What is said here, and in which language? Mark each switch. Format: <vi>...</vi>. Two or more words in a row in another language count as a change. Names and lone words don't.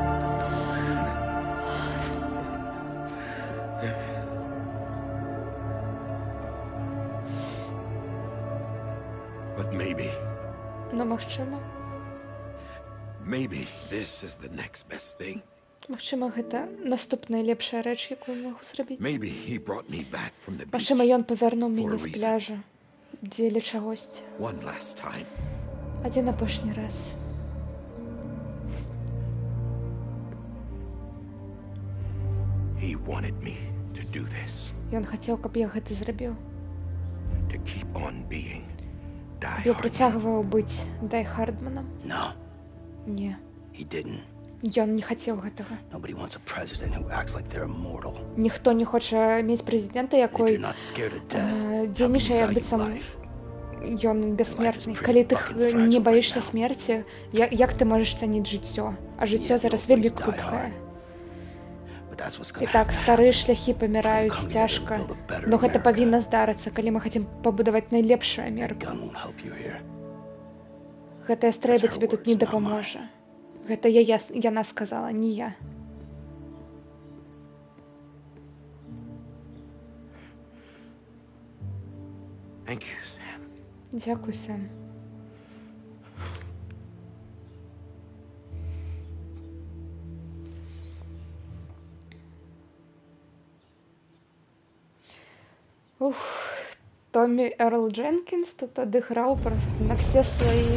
<en>But</en> <be>Но магчыма,</be> <en>maybe this is the next best thing.</en> <be>Магчыма, гэта наступная лепшая рэч, якую магу зрабіць.</be> <en>Maybe he brought me back from the beach</en> <be>Магчыма, ён павярнуў</be> <en>for</en> <be>мяне</be> <en>a</en> <be>з</be> <en>reason.</en> <be>пляжа дзеля чагосьці.</be> <en>One last time.</en> <be>Адзін апошні раз.</be> <en>He wanted me to do this,</en> <be>Ён хацеў, каб я гэта зрабіў.</be> <en>to keep on being Die</en> <be>Я</be> <en>Hardman.</en> <be>працягваў быць Дай Хардманам.</be> <en>No,</en> <be>Не,</be> <en>he didn't.</en> <be>ён не хацеў гэтага.</be> <en>Nobody wants a president who acts like they're immortal.</en> <be>Ніхто не хоча мець прэзідэнта,</be> <en>If you're</en> <be>якой</be> <en>not scared of death, how can you</en> <be>дзейнічае, як</be> <en>value</en> <be>быццам</be> <en>life?</en> <be>ён бессмертны.</be> <en>pretty</en> <be>Калі ты</be> <en>fucking</en> <be>не</be> <en>fragile</en> <be>баішся</be> <en>right now.</en> <be>смерці, як ты можаш цаніць жыццё? А жыццё</be> <en>Yeah,</en> <be>зараз</be> <en>you'll</en> <be>вельмі</be> <en>always die</en> <be>хруткае.</be> <en>hard. But that's what's</en> <be>І</be> <en>gonna</en> <be>так,</be> <en>have to</en> <be>старыя</be> <en>happen.</en> <be>шляхі паміраюць</be> <en>Come together</en> <be>цяжка,</be> <en>and build a better</en> <be>но гэта</be> <en>America.</en> <be>павінна здарыцца, калі мы хацім пабудаваць найлепшую</be> <en>That</en> <be>Амерыку.</be> <en>gun won't help you here.</en> <be>Гэтая стрэба</be> <en>That's her</en> <be>тебе тут не</be> <en>words, not</en> <be>дапаможа. Гэта яна сказала, не я.</be> <en>Thank you, Sam.</en> <be>Дзякуй, Сэм. Ух, Томі Эрл Дженкінс тут адыграў просто на все свае.</be>